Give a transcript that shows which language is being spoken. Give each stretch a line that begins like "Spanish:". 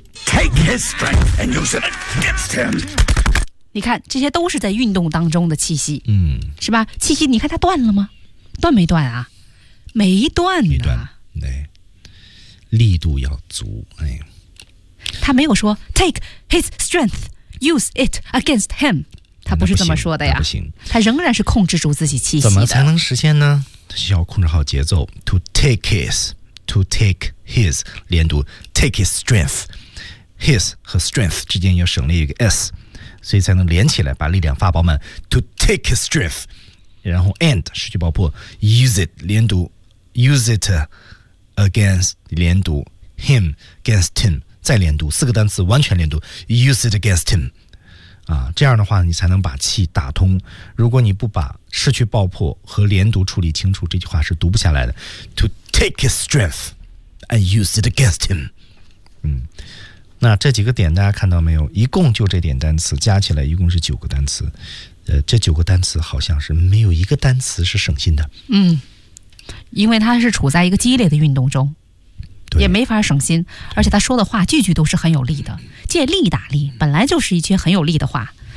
English: ，take his strength and use it against him。
Chinese: 你看，这些都是在运动当中的气息，嗯，是吧？气息，你看它断了吗？断没断啊？没断呢，没断，对，力度要足，哎，他没有说
English: take his strength, use it against him，
Chinese: 他不是这么说的呀，不行，他仍然是控制住自己气息的。怎么才能实现呢？需要控制好节奏 ，
English: to take his, to take his，
Chinese: 连读
English: take his strength,
Chinese: his 和 strength 之间要省略一个 s。所以才能连起来，把力量发饱满。
English: To take his strength，
Chinese: 然后 and 失去爆破 ，use it 连读 ，use it against 连读 ，him against him 再连读，四个单词完全连读 ，
English: use it against him。
Chinese: 啊，这样的话你才能把气打通。如果你不把失去爆破和连读处理清楚，这句话是读不下来的。
English: To take his strength and use it against him。
Chinese: 那这几个点大家看到没有？一共就这点单词加起来一共是9个单词，这9个单词好像是没有一个单词是省心的。因为他是处在一个激烈的运动中，对，也没法省心，而且他说的话句句都是很有力的，借力打力本来就是一句很有力的话。